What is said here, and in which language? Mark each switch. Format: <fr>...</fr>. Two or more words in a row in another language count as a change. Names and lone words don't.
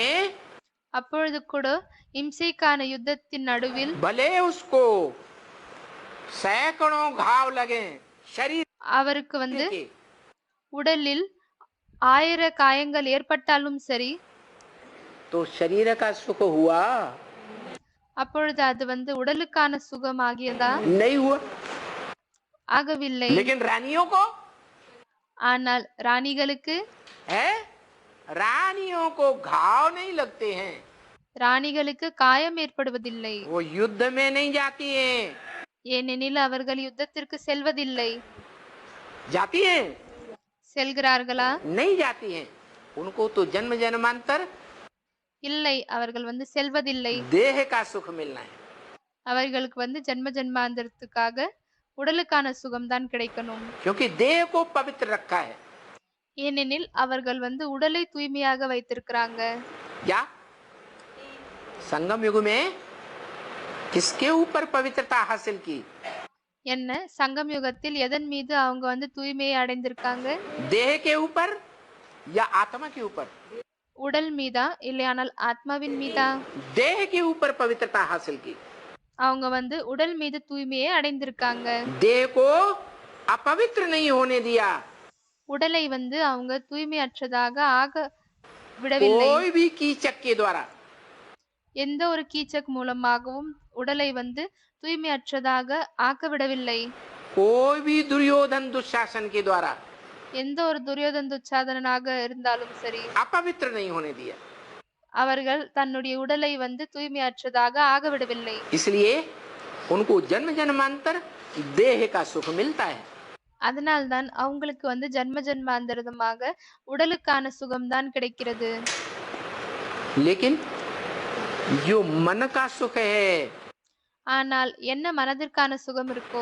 <ta>அப்பொழுது கூட இம்சைக்கான யுத்தத்தின் நடுவில்</ta> <hi>भले उसको सैकड़ों घाव लगे शरीर</hi> <ta>அவருக்கு வந்து</ta> <hi>के,</hi> <ta>உடலில் 1000 காயங்கள் ஏற்பட்டாலும் சரி,</ta> <hi>तो शरीर का सुख हुआ</hi> <ta>அப்பொழுது அது வந்து உடலுக்கான சுகம் ஆகியதா?</ta> <hi>नहीं हुआ।</hi> <ta>ஆகவில்லை.</ta> <hi>लेकिन रानियों को</hi> <ta>ஆனால் ராணிகளுக்கு</ta> <hi>है, रानियों को घाव नहीं लगते हैं,</hi> <ta>ராணிகளுக்கு காயம் ஏற்படுவதில்லை.</ta> <hi>वो युद्ध में नहीं जाती हैं।</hi> <ta>ஏனெனில் அவர்கள் யுத்தத்திற்கு செல்வதில்லை.</ta> <hi>जाती हैं?</hi> <ta>செல்கிறார்களா?</ta> <hi>नहीं जाती हैं। उनको तो जन्म जन्मांतर</hi> <ta>இல்லை, அவர்கள் வந்து செல்வதில்லை.</ta> <hi>देह का सुख मिलना है।</hi> <ta>அவர்களுக்கு வந்து ஜன்ம ஜன்மாந்தரத்துக்காக உடலுக்கான சுகம்தான் கிடைக்கணும்.</ta> <hi>क्योंकि देह को पवित्र रखा है।</hi> <ta>ஏனெனில் அவர்கள் வந்து உடலை தூய்மையாக வைத்திருக்கிறாங்க.</ta> <hi>क्या संगम युग में किसके ऊपर पवित्रता हासिल की?</hi> <ta>என்ன சங்கம் யுகத்தில் எதன் மீது அவங்க வந்து தூய்மையை அடைந்திருக்காங்க?</ta> <hi>देह के ऊपर या आत्मा के ऊपर?</hi> <ta>உடல் மீதா இல்லையானால் ஆத்மாவின் மீதா?</ta> <hi>देह के ऊपर पवित्रता हासिल की।</hi> <ta>அவங்க வந்து உடல் மீது தூய்மையை அடைந்திருக்காங்க.</ta> <hi>देह को अपवित्र नहीं होने दिया।</hi> <ta>உடலை வந்து அவங்க தூய்மையற்றதாக ஆக விடவில்லை.</ta> <hi>कोई भी कीचक के द्वारा,</hi> <ta>எந்த ஒரு கீச்சக் மூலமாகவும் உடலை வந்து தூய்மையற்றதாக ஆக்க விடவில்லை.</ta> <hi>कोई भी दुर्योधन दुशासन के द्वारा</hi> <ta>எந்த ஒரு துரியோதன துச்சாதனாக இருந்தாலும் சரி,</ta> <hi>अपवित्र नहीं होने दिया।</hi> <ta>அவர்கள் தன்னுடைய உடலை வந்து தூய்மையற்றதாக ஆக விடவில்லை.</ta> <hi>इसलिए उनको जन्म जन्मांतर देह का सुख मिलता है।</hi> <ta>அதனால்தான் அவங்களுக்கு வந்து ஜன்ம ஜன்மாந்தரமாக உடலுக்கான சுகம்தான் கிடைக்கிறது.</ta> <hi>लेकिन जो मन का सुख है,</hi> <ta>ஆனால் என்ன மனதிற்கான சுகம் இருக்கோ?</ta>